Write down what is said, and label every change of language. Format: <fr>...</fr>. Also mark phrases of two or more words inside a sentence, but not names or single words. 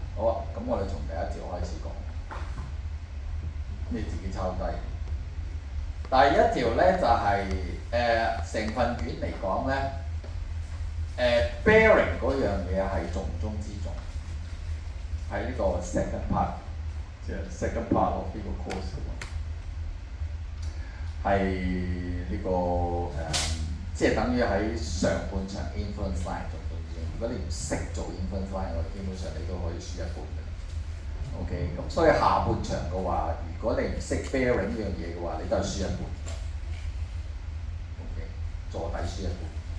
<yue>好啊，咁我哋從第一條開始講，你自己抄低。第一條咧就係成份卷嚟講咧。bearing 嗰樣嘢係重中之重，喺呢個</yue> <en>second part，</en> <yue>即係</yue> <en>second part of</en> <yue>呢個 course 係呢個即係等於喺上半場</yue> <en>influence line</en> <yue>重中之重。如果你唔識做</yue> <en>influence line，</en> <yue>我哋基本上你都可以輸一半嘅。OK， 咁所以下半場嘅話，如果你唔識 bearing 呢樣嘢嘅話，你都係輸一半。OK， 坐底輸一半。</yue>